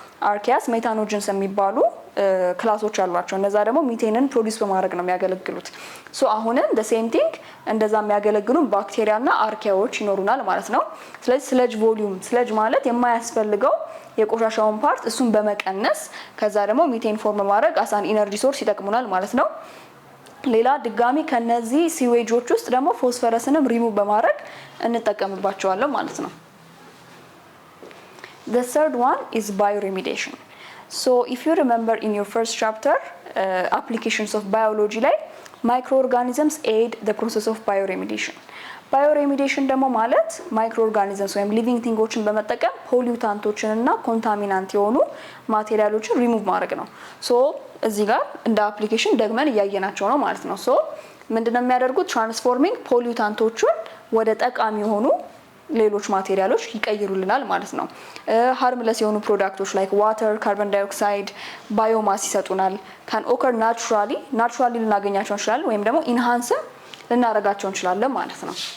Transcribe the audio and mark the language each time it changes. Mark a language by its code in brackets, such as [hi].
[am] አርኪያስ ሜታኖጅንስ የሚባሉ ክላሶች አሏቸው። እነዛ ደግሞ ሚቴንን ፕሮዲዩስ በማድረግ ነው የሚያገለግሉት። ሶ አሁንም [en] the same thing [am] እንደዛ የሚያገለግሉ ባክቴሪያ እና አርኪያዎች ይኖሩናል ማለት ነው። ስለዚህ ስለጅ ቮሊዩም፣ ስለጅ ማለት የማያስፈልገው የቆሻሻውን ፓርት እሱን በመቀነስ ከዛ ደግሞ ሚቴን ፎርም በማድረግ አሳን ኢነርጂ ሶርስ ይጠቅሙናል ማለት ነው። ሌላ ድጋሚ ከነዚህ ሲዌጆች ውስጥ ደግሞ ፎስፈረስንም ሪሙቭ በማድረግ እንጠቀምባቸዋለን ማለት ነው። [en] The third one is bioremediation. So if you remember in your first chapter applications of biology ላይ microorganisms aid the process of bioremediation. [am] ባዮሬሚዲሽን ደግሞ ማለት ማይክሮኦርጋኒዝምስ ወይም ሊቪንግ ቲንጎችን በመጠቀም ፖሊዩታንቶችን እና ኮንታሚናንት የሆኑ ማቴሪያሎችን ሪሙቭ ማድረግ ነው። ሶ እዚህ ጋር እንደ አፕሊኬሽን ደግመን እያየናቸው ነው ማለት ነው። ሶ ምንድነው የሚያደርጉት? ትራንስፎርሚንግ ፖሊዩታንቶችን ወደ ጠቃሚ የሆኑ ሌሎች ማቴሪያሎች ይቀይሩልናል ማለት ነው። ሃርምለስ የሆኑ ፕሮዳክቶች ላይክ ዋተር፣ ካርቦን ዳይኦክሳይድ፣ ባዮማስ ይሰጡናል። ካን ኦከር ናቹራሊ ልናገኛቸው እንችላለን ወይም ደግሞ ኢንሃንስም ልናደርጋቸው እንችላለን ማለት ነው።